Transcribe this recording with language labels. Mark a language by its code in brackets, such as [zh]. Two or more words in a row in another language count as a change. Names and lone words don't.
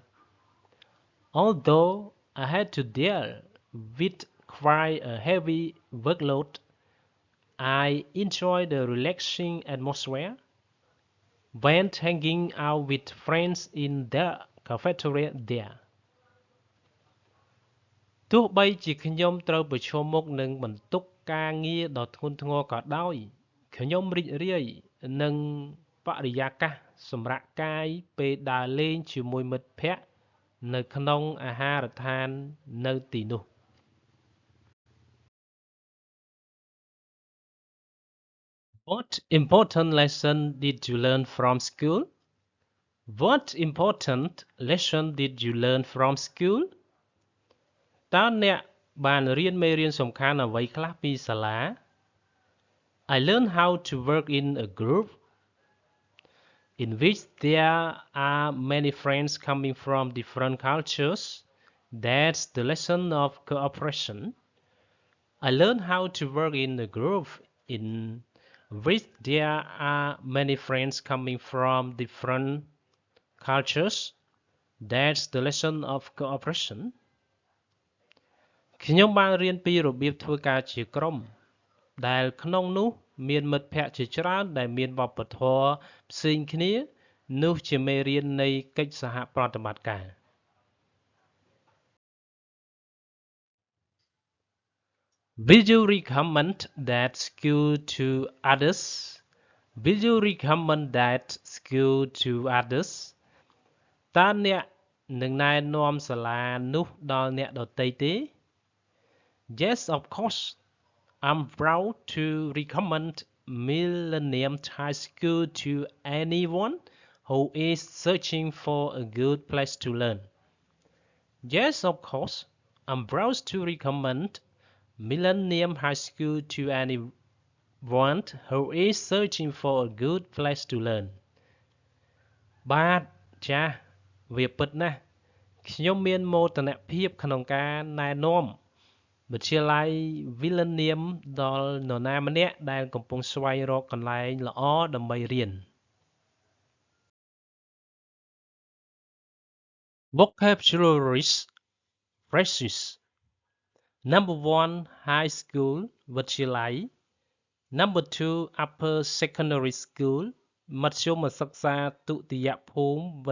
[en] Although I had to deal with quite a heavy workload, I enjoy the relaxing atmosphere when hanging out with friends in the cafeteria there. [km] ទោះបីជាខ្ញុំត្រូវប្រឈមមុខនឹងបន្ទុកការងារដ៏ធ្ងន់ធ្ងរក៏ដោយខ្ញុំរីករាយនឹងបរិយាកាសសម្រាកកាយពេលដើរលេងជាមួយមិត្តភ័ក្តិនៅក្នុងអាហារដ្ឋាននៅទីនោះ [en] What important lesson did you learn from school? What important lesson did you learn from school? [km] តើអ្នកបានរៀនមេរៀនសំខាន់អ្វីខ្លះពីសាលា? [en] I learned how to work in a group in which there are many friends coming from different cultures. That's the lesson of cooperation. I learned how to work in a group in which there are many friends coming from different cultures. That's the lesson of cooperation. [km] ខ្ញុំបានរៀនពីរបៀបធ្វើការជាក្រុមដែលក្នុងនោះមានមិត្តភ័ក្តិជាច្រើនដែលមានវប្បធម៌ផ្សេងគ្នានោះជាមេរៀននៃកិច្ចសហប្រតិបត្តិការ [en] Will you recommend that school to others? Will you recommend that school to others? [km] តើអ្នកនឹងណែនាំសាលានោះដល់អ្នកដទៃទេ? [en] Yes, of course. I'm proud to recommend Millennium High School to anyone who is searching for a good place to learn. Yes, of course. I'm proud to recommend Millennium High School to anyone who is searching for a good place to learn. [km] បាទចាស់វាពិតណាស់ខ្ញុំមានមោទនភាពក្នុងការណែនាំវិទ្យាល័យ Millennium ដល់នរណាម្នាក់ដែលកំពុងស្វែងរកកន្លែងល្អដើម្បីរៀន [en] Vocabularies phrases Number 1 High School វិទ្យាល័យ Number 2 Upper Secondary School [km] មធ្យមសិក្សាទុតិយភូមិវិ